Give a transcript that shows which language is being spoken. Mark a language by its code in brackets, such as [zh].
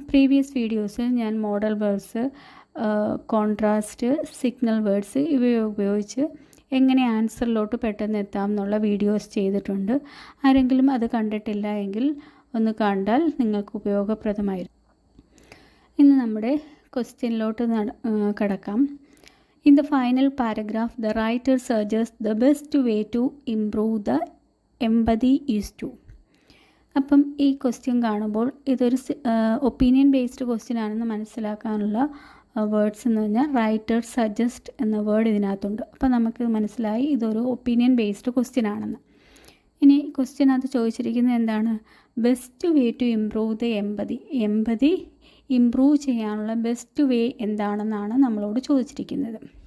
[ml] Previous വീഡിയോസിൽ ഞാൻ model words, contrast, signal words ഇവ ഉപയോഗിച്ച് എങ്ങനെ ആൻസറിലോട്ട് പെട്ടെന്ന് എത്താം എന്നുള്ള വീഡിയോസ് ചെയ്തിട്ടുണ്ട്. ആരെങ്കിലും അത് കണ്ടിട്ടില്ല എങ്കിൽ ഒന്ന് കണ്ടാൽ നിങ്ങൾക്ക് ഉപയോഗപ്രദമായിരിക്കും. ഇന്ന് നമ്മുടെ ക്വസ്റ്റ്യനിലോട്ട് കടക്കാം. [en] In the final paragraph, the writer suggests the best way to improve the empathy is to. [ml] അപ്പം ഈ ക്വസ്റ്റ്യൻ കാണുമ്പോൾ ഇതൊരു ഒപ്പീനിയൻ ബേസ്ഡ് ക്വസ്റ്റ്യൻ ആണെന്ന് മനസ്സിലാക്കാനുള്ള വേർഡ്സ് എന്ന് പറഞ്ഞാൽ റൈറ്റർ സജസ്റ്റ് എന്ന വേർഡ് ഇതിനകത്തുണ്ട്. അപ്പോൾ നമുക്ക് മനസ്സിലായി ഇതൊരു ഒപ്പീനിയൻ ബേസ്ഡ് ക്വസ്റ്റ്യൻ ആണെന്ന്. ഇനി ക്വസ്റ്റ്യനകത്ത് ചോദിച്ചിരിക്കുന്നത് എന്താണ്? [en] best way to improve the empathy [ml] improve ചെയ്യാനുള്ള ബെസ്റ്റ് വേ എന്താണെന്നാണ് നമ്മളോട് ചോദിച്ചിരിക്കുന്നത്.